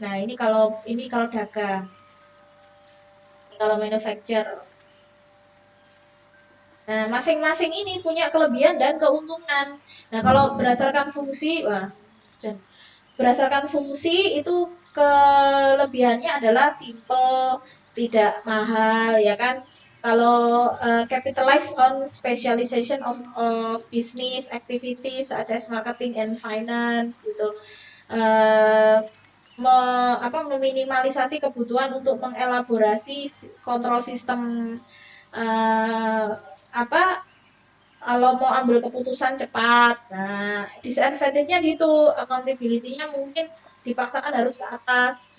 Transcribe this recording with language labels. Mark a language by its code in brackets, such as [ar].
[id] Nah ini kalau dagang, kalau manufacturer. Nah, masing-masing ini punya kelebihan dan keuntungan. Nah, kalau berdasarkan fungsi, berdasarkan fungsi itu kelebihannya adalah simple, tidak mahal, ya kan? Kalau [en] capitalize on specialization of business activities such as marketing and finance gitu. [id] Uh, meminimalisasi kebutuhan untuk mengelaborasi kontrol sistem uh, apa kalau mau ambil keputusan cepat. Nah, disadvantage-nya gitu, accountability-nya mungkin dipaksakan harus ke atas.